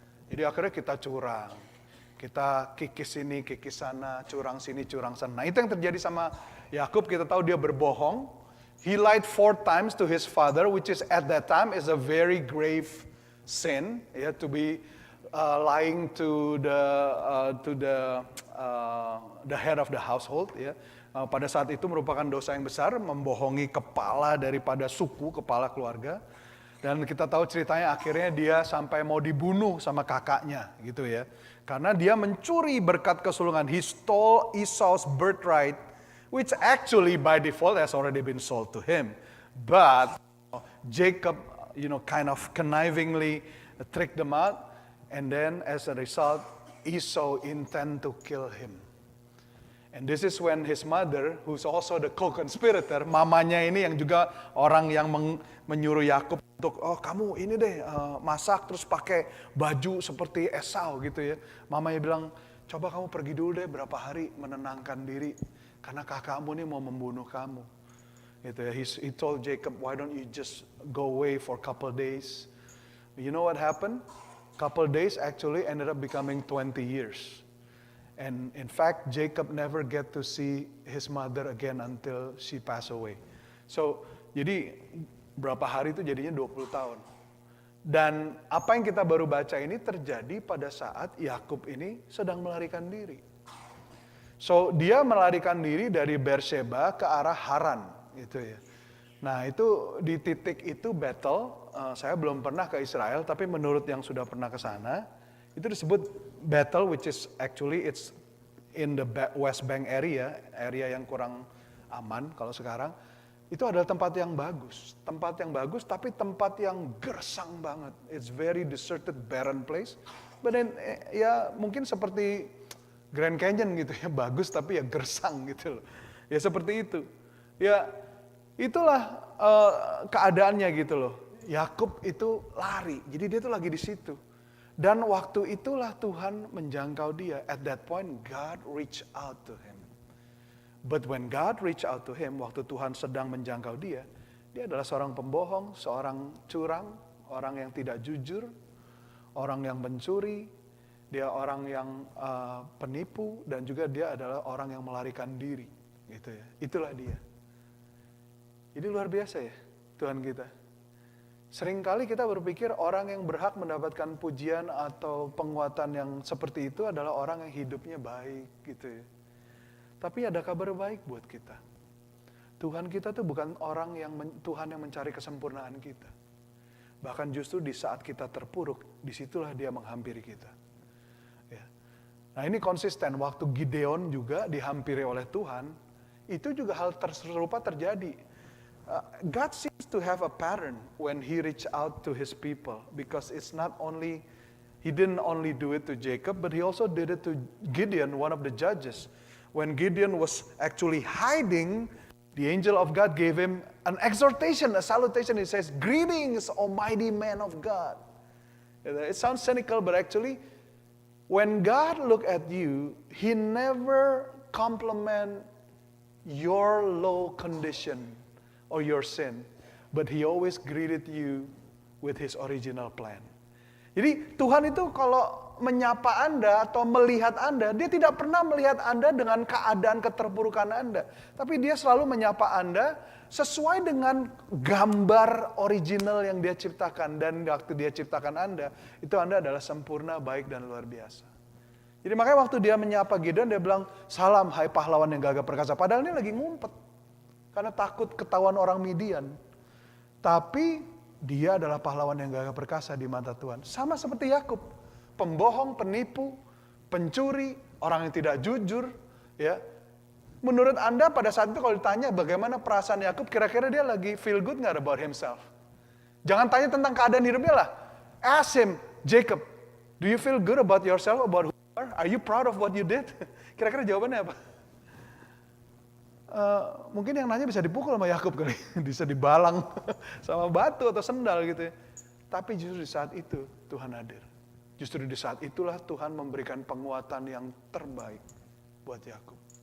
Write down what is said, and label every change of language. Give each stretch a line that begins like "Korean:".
Indonesian: Jadi akhirnya kita curang. Kita kikis sini, kikis sana, curang sini, curang sana. Nah itu yang terjadi sama Yakub. Kita tahu dia berbohong.
English: He lied 4 times to his father, which is at that time is a very grave sin. Ya, to be lying to the head of the household.
Indonesian: Ya. Pada saat itu merupakan dosa yang besar, membohongi kepala daripada suku, kepala keluarga. Dan kita tahu ceritanya akhirnya dia sampai mau dibunuh sama kakaknya gitu ya. Karena dia mencuri berkat kesulungan.
English: He stole Esau's birthright, which actually by default has already been sold to him. But Jacob, kind of connivingly tricked them out. And then as a result, Esau intend to kill him. And this is when his mother, who's also the co-conspirator,
Indonesian: mamanya ini yang juga orang yang menyuruh Yakub untuk, kamu ini deh masak terus pakai baju seperti Esau gitu ya. Mamanya bilang, coba kamu pergi dulu deh berapa hari menenangkan diri. Karena kakakmu nih mau membunuh kamu. Gitu ya.
English: He told Jacob, why don't you just go away for a couple days. You know what happened? Couple days actually ended up becoming 20 years. And in fact, Jacob never get to see his mother again until she passed away.
Indonesian: So, jadi berapa hari itu jadinya 20 tahun. Dan apa yang kita baru baca ini terjadi pada saat Yakub ini sedang melarikan diri. So, dia melarikan diri dari Beersheba ke arah Haran, gitu ya. Nah, itu di titik itu battle, saya belum pernah ke Israel, tapi menurut yang sudah pernah ke sana, itu disebut battle,
English: which is actually it's in the West Bank area
Indonesian: yang kurang aman kalau sekarang. Itu adalah tempat yang bagus, tapi tempat yang gersang banget.
English: It's very deserted, barren place. But then,
Indonesian: ya mungkin seperti Grand Canyon gitu ya, bagus tapi ya gersang gitu loh. Ya seperti itu. Ya itulah keadaannya gitu loh. Yakub itu lari, jadi dia tuh lagi di situ. Dan waktu itulah Tuhan menjangkau dia.
English: At that point, God reached out to him. But when God reached out to him,
Indonesian: waktu Tuhan sedang menjangkau dia adalah seorang pembohong, seorang curang, orang yang tidak jujur, orang yang mencuri, dia orang yang penipu, dan juga dia adalah orang yang melarikan diri. Gitu ya. Itulah dia. Jadi luar biasa ya Tuhan kita. Seringkali kita berpikir orang yang berhak mendapatkan pujian atau penguatan yang seperti itu adalah orang yang hidupnya baik gitu ya. Tapi ada kabar baik buat kita. Tuhan kita tuh bukan orang Tuhan yang mencari kesempurnaan kita. Bahkan justru di saat kita terpuruk, disitulah dia menghampiri kita. Ya. Nah ini konsisten, waktu Gideon juga dihampiri oleh Tuhan, itu juga hal serupa terjadi.
English: God seems to have a pattern when he reach out to his people. Because it's not only, he didn't only do it to Jacob, but he also did it to Gideon, one of the judges. When Gideon was actually hiding, the angel of God gave him an exhortation, a salutation. It says, "Greetings, almighty man of God." It sounds cynical, but actually, when God look at you, he never compliment your low condition or your sin, but he always greeted you with his original plan.
Indonesian: Jadi Tuhan itu kalau menyapa Anda atau melihat Anda, dia tidak pernah melihat Anda dengan keadaan keterpurukan Anda. Tapi dia selalu menyapa Anda sesuai dengan gambar original yang dia ciptakan. Dan waktu dia ciptakan Anda, itu Anda adalah sempurna, baik, dan luar biasa. Jadi makanya waktu dia menyapa Gideon, dia bilang, "Salam hai pahlawan yang gagah perkasa." Padahal ini lagi ngumpet. Karena takut ketahuan orang Midian. Tapi dia adalah pahlawan yang gagah perkasa di mata Tuhan. Sama seperti Yakub. Pembohong, penipu, pencuri, orang yang tidak jujur, ya. Menurut Anda pada saat itu kalau ditanya bagaimana perasaan Yakub, kira-kira dia lagi
English: feel good
Indonesian: nggak
English: about himself?
Indonesian: Jangan tanya tentang keadaan hidupnya lah.
English: Ask him, Jacob, do you feel good about yourself, about who you are? Are you proud of what you did?
Indonesian: Kira-kira jawabannya apa? Mungkin yang nanya bisa dipukul sama Yakub kali, bisa dibalang sama batu atau sendal gitu ya. Tapi justru di saat itu Tuhan hadir. Justru di saat itulah Tuhan memberikan penguatan yang terbaik buat Yakub.